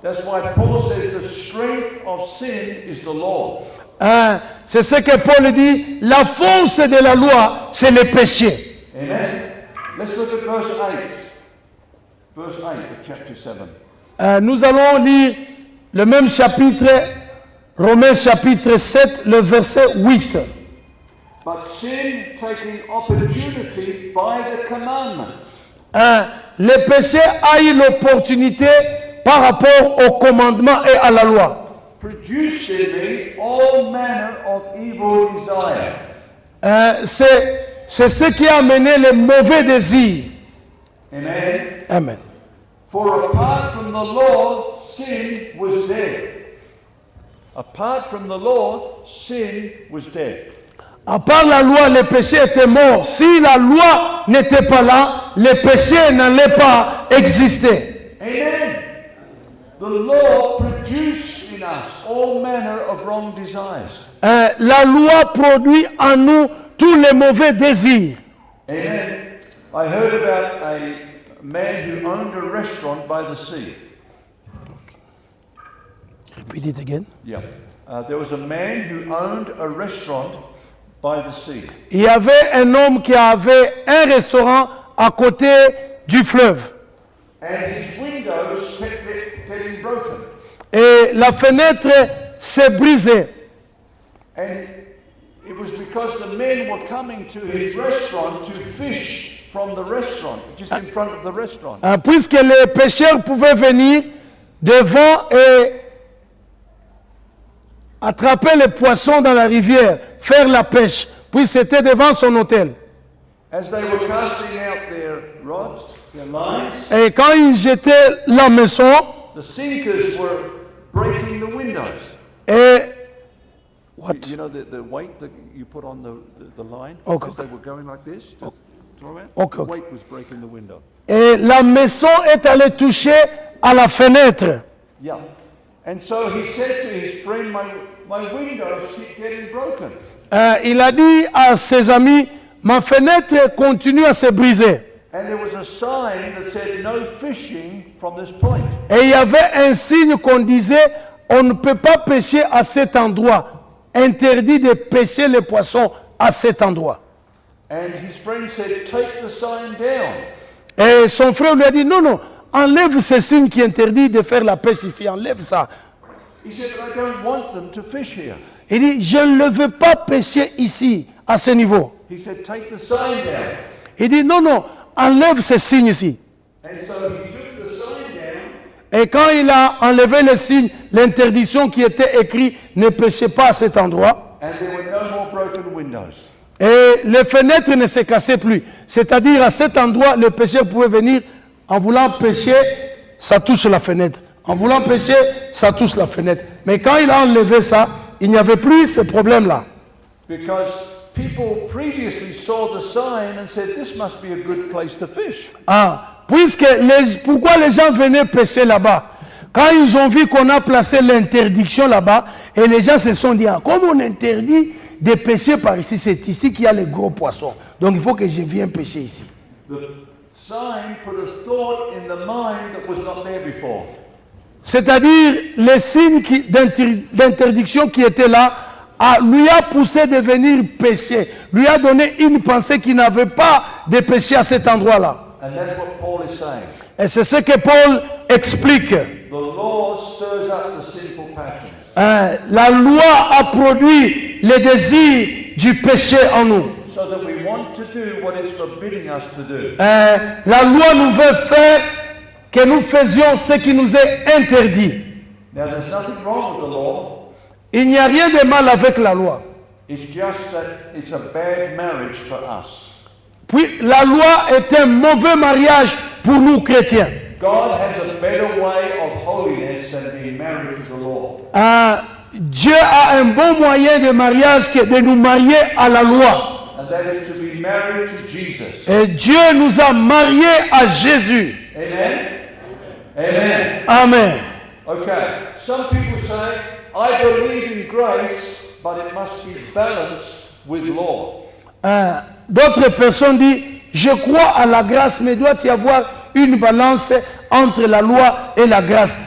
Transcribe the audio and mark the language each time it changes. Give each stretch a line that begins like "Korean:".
English: That's why Paul says the strength of sin is the law.
French: C'est ce que Paul dit, la force de la loi, c'est le péché.
English: Amen. Let's look at verse 8. Verse 8 of chapter 7.
French: Nous allons lire le même chapitre, Romains chapitre 7, le verset 8.
English: But sin taking opportunity by the commandment.
French: Le péché a eu l'opportunité par rapport au commandement et à la loi.
English: Produced in me all manner of evil desire.
French: C'est ce qui a amené les mauvais désirs.
English: Amen. Amen. For apart from the law, sin was dead. Apart from the law, sin was dead.
French: À part la loi, le péché était mort. Si la loi n'était pas là, le péché n'allait pas exister.
English: Amen. The law produced in us all manner of wrong desires.
French: La loi produit en nous tous les mauvais désirs.
English: Amen. I heard about a man who owned a restaurant by the sea. Repeat it again. Yeah. There was a man who owned a restaurant by the sea.
French: Il y avait un homme qui avait un restaurant à côté du fleuve.
English: And his windows kept getting broken.
French: Et la fenêtre s'est brisée.
English: And it was because the men were coming to his restaurant to fish from the restaurant, just in front of the restaurant.
French: Puisque les pêcheurs pouvaient venir devant et attraper les poissons dans la rivière, faire la pêche, puis c'était devant son hôtel.
English: As they were casting out their rods, their lines,
French: Et quand ils jetaient la maison,
English: the sinkers were breaking the windows.
French: et
English: what? You know the weight that you put on the line? Okay, As they were going like this to throw out? Okay, The weight was breaking the window.
French: Et la maison est allée toucher à la fenêtre.
English: Yeah. And so he said to his friend, my windows keep getting broken.
French: Il a dit à ses amis, ma fenêtre continue à se briser.
English: And there was a sign that said no fishing from this point.
French: Et il y avait un signe qu'on disait, on ne peut pas pêcher à cet endroit. Interdit de pêcher les poissons à cet endroit.
English: And his friend said, take the sign down.
French: Et son frère lui a dit, non, non, enlève ce signe qui interdit de faire la pêche ici, enlève ça.
English: He said, I don't want them to fish here.
French: Il dit, je ne veux pas pêcher ici, à ce niveau.
English: He said, take the sign down.
French: Il dit, non, non, enlève ce signe ici.
English: And so he took the sign down.
French: Et quand il a enlevé le signe, l'interdiction qui était écrite, ne pêchez pas à cet endroit.
English: And there were no more broken windows.
French: Et les fenêtres ne se cassaient plus. C'est-à-dire, à cet endroit, le pêcheur pouvait venir, en voulant pêcher, ça touche la fenêtre. En voulant pêcher, ça touche la fenêtre. Mais quand il a enlevé ça, il n'y avait plus ce problème-là.
English: Because people previously saw the sign and said, this must be a good place to fish.
French: Pourquoi les gens venaient pêcher là-bas? Quand ils ont vu qu'on a placé l'interdiction là-bas, et les gens se sont dit, ah, comme on interdit de pêcher par ici, c'est ici qu'il y a les gros poissons. Donc il faut que je vienne pêcher ici.
English: The sign put a thought in the mind that was not there before.
French: C'est-à-dire, les signes d'interdiction qui étaient là, lui a poussé de venir pêcher, lui a donné une pensée qu'il n'avait pas de pêcher à cet endroit-là.
English: And that's what Paul is saying.
French: Et c'est ce que Paul explique.
English: The law stirs up the sinful passions.
French: La loi a produit les désirs du péché en nous.
English: So that we want to do what it's forbidding us to do.
French: La loi nous veut faire que nous faisions ce qui nous est interdit.
English: Now there's nothing wrong with the law.
French: Il n'y a rien de mal avec la loi.
English: It's just that it's a bad marriage for us.
French: Puis la loi est un mauvais mariage pour nous chrétiens.
English: God has a better way of holiness than being married to the law.
French: Dieu a un bon moyen de mariage que de nous marier à la loi.
English: And that is to be married to Jesus.
French: Et Dieu nous a mariés à Jésus.
English: Amen? Amen. Amen. Okay. Some people say, I believe in grace, but it must be balanced with law.
French: D'autres personnes disent, je crois à la grâce, mais doit y avoir une balance entre la loi et la grâce.